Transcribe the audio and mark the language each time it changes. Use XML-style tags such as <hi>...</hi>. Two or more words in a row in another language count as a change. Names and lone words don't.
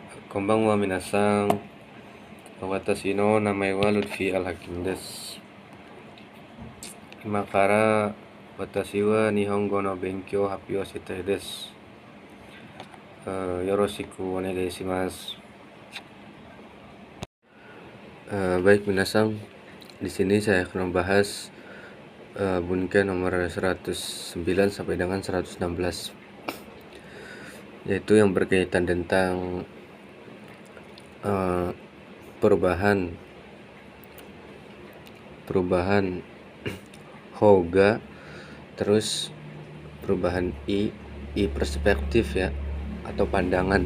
<ja>こんばんは皆さん、私の名前はLutfi Al-Hakimです. 今から私は日本語の勉強happyをしたいです. よろしくお願いします.</ja> <id>Baik minasan, di sini saya akan membahas bunken nomor 109 sampai dengan 116, yaitu yang berkaitan tentang perubahan hoga, terus perubahan i perspektif ya, atau pandangan.</id>